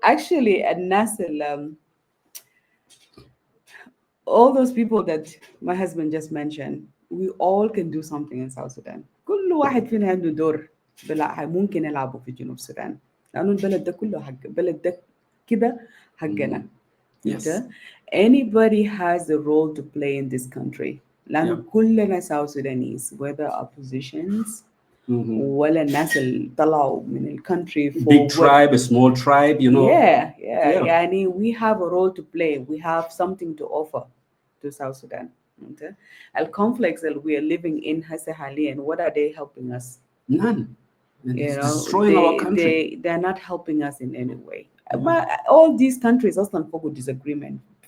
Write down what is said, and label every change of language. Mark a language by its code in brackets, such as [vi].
[en] actually, at Nasil, all those people that my husband just mentioned, we all can do something in South Sudan. [ar] كل واحد فينا عنده دور ممكن يلعبه في جنوب السودان، لأنه البلد ده كله حق البلد ده كده حقنا. [en] Yes. Anybody has a role to play in this country. [ar] لأنه كلنا South Sudanese, whether oppositions ولا الناس اللي طلعوا من الكونتري [en] big tribe, a small tribe, Yeah. يعني we have a role to play. We have something to offer to South Sudan. Okay? The conflicts that we are living in هسه حاليا, what are they helping us? None. Destroying our country. They're not helping us in any way. All these countries also for disagreement.